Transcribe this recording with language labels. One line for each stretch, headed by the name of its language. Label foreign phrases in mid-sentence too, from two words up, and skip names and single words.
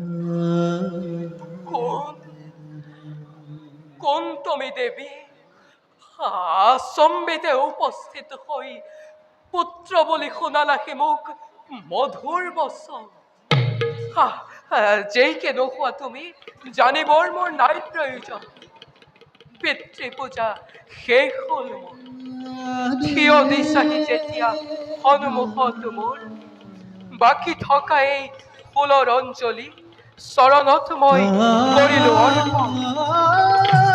Assamese: কোন তুমি দেবী? সম্বিতে উপস্থিত হই পুত্র বলি শুনালাহি মোক মধুৰ বচন। যেইকে নোহোৱা তুমি জানিবৰ মোৰ নাই প্ৰয়োজন। পিতৃ পূজা শেষ হ'ল মোৰ, থিয় দিছাহি যেতিয়া সন্মুখত মোৰ, বাকী থকা এই ফুলৰ অঞ্জলি চৰণত মই কৰিলো অৰ্পণ।